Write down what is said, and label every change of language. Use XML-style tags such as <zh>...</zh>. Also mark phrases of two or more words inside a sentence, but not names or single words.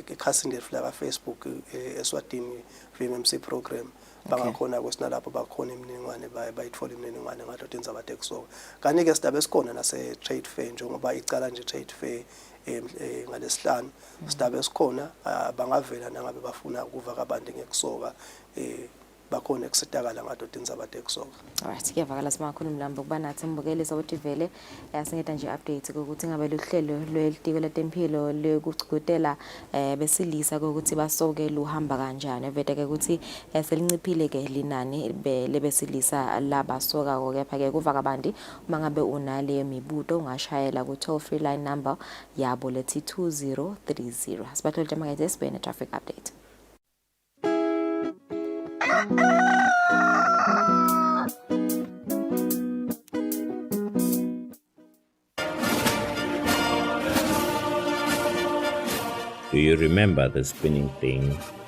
<ss>ekhasini lethu la Facebook Eswatini VMMC program bangakhona kwesinalapho bakhona imininingwane bayithola imininingwane ngatoti indzaba tekusoka kanti ke sidabe sikhona nase</ss> <en>trade fair</en> <ss>njengoba icala nje</ss> <en>trade fair</en> <ss>ngalesihlanu sidabe sikhona bangavela nangabe bafuna ukuva kabanti ngekusoka bakhona ekusitakala ngadoti indzaba tekusoka. Alright kuyavakala simakhulu mlambo kuba nathi mbukeli ukuthi vele yasingeta nje update ukuthi ngabe luhlelo lwelitiko letempilo lekucukutela besilisa ukuthi basoke luhamba kanjani veteke ukuthi selinciphile ke linani lebesilisa labasoka kepha ke kuva kabanti uma ngabe unale mibuto ungashayela ku</ss> <en>toll free line number</en> <ss>yabo lethi 2030 sibathola makethe sibene</ss> <en>traffic update. Do you remember the spinning thing?</en>